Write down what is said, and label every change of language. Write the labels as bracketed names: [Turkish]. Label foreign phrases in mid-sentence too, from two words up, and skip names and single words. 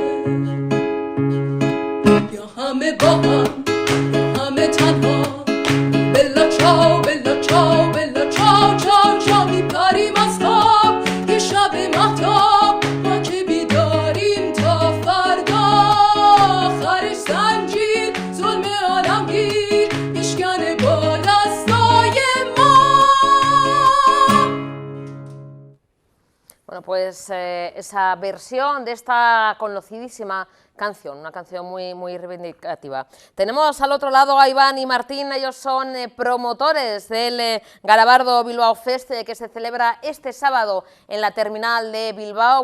[Persian] یا همه با هم یا همه تنها بلا چاو بلا چاو بلا چاو چاو چاو میپریم از خواب یه شب مهتاب ما که بیداریم تا فردا آخرش زنجیر ظلم عالمگیر میشکنه با دستای ما. [Spanish] Bueno, pues esa versión de esta conocidísima canción, una canción muy reivindicativa. Tenemos al otro lado a Iván y Martín, ellos son promotores del Garabardo Bilbao Fest que se celebra este sábado en la terminal de Bilbao.